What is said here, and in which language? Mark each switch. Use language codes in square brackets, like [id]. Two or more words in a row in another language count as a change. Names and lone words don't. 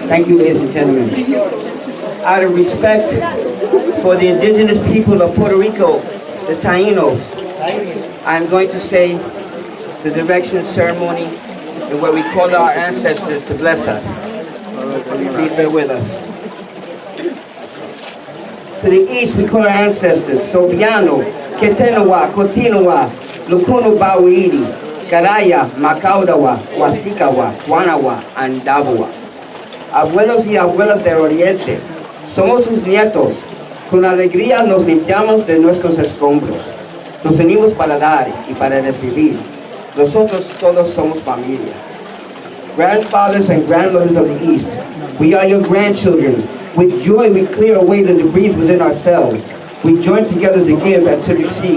[en] Thank you, ladies and gentlemen. Out of respect for the indigenous people of Puerto Rico, the Tainos, I'm going to say the direction ceremony where we call our ancestors to bless us. Please bear with us. To the east, we call our ancestors Sobiano, Ketenowa, Kotinowa, Lukono Bawiri, Karaya, Macaudawa, Huasicawa, Guanawa, and Dabua. [es] Abuelos y abuelas del Oriente, somos sus nietos. Con alegría nos limpiamos de nuestros escombros. Nos unimos para dar y para recibir. Nosotros todos somos familia. [en] Grandfathers and grandmothers of the East, we are your grandchildren. With joy we clear away the debris within ourselves. We join together to give and to receive.